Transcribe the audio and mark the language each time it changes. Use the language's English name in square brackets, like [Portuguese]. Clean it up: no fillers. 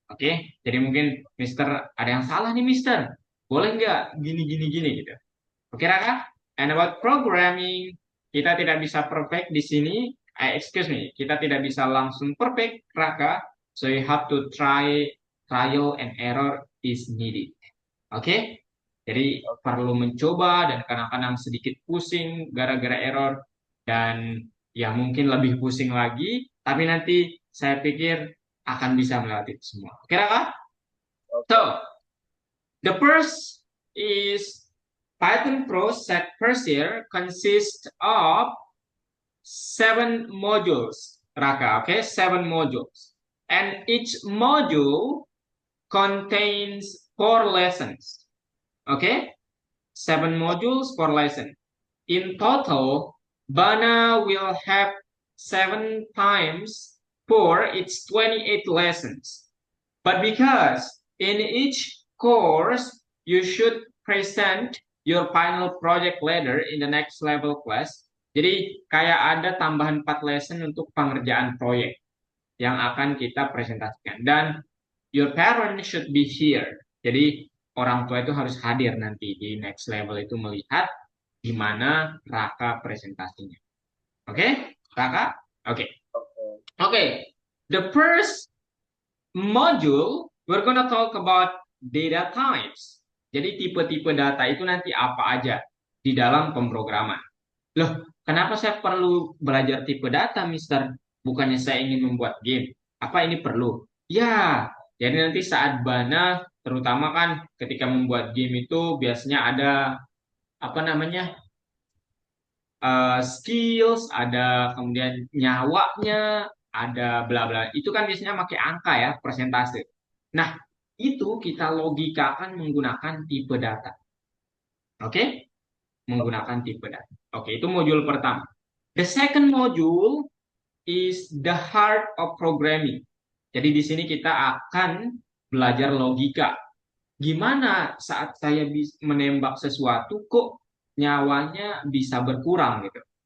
[Indonesian] Oke, jadi mungkin Mister ada yang salah nih Mister. Boleh nggak gini gitu. Oke, Raka. [English] And about programming, [Indonesian] kita tidak bisa perfect di sini. [English] Excuse me, [Indonesian] kita tidak bisa langsung perfect, Raka. [English] So you have to trial and error is needed. Oke? [Indonesian] Jadi perlu mencoba dan kadang-kadang sedikit pusing gara-gara error dan ya mungkin lebih pusing lagi, tapi nanti saya pikir akan bisa melewati itu semua. Oke, Raka? Oke. [English] So, the first is Python Pro set first year consists of 7 modules, Raka, okay? 7 modules. And each module contains 4 lessons, okay? 7 modules, 4 lessons. In total, Bana will have 7 times 4, it's 28 lessons. But because in each course, you should present your final project later in the next level class. [Indonesian] Jadi kayak ada tambahan 4 lesson untuk pengerjaan proyek yang akan kita presentasikan. Dan [English] your parent should be here. [Indonesian] Jadi orang tua itu harus hadir nanti di [English] next level [Indonesian] itu melihat gimana Raka presentasinya. Oke, Raka? Oke. Oke. [English] The first module, we're gonna talk about data types. [Indonesian] Jadi tipe-tipe data itu nanti apa aja di dalam pemrograman. Loh, kenapa saya perlu belajar tipe data, Mister? Bukannya saya ingin membuat game. Apa ini perlu? Ya, jadi nanti saat Bana, terutama kan ketika membuat game itu biasanya ada apa namanya skills, ada kemudian nyawanya, ada bla bla. Itu kan biasanya pakai angka ya, persentase. Nah, itu kita logikakan menggunakan tipe data. Oke? Menggunakan tipe data. Oke, itu modul pertama. [English] The second module is the heart of programming. [Indonesian] Jadi di sini kita akan belajar logika. Gimana saat saya menembak sesuatu kok nyawanya bisa berkurang gitu.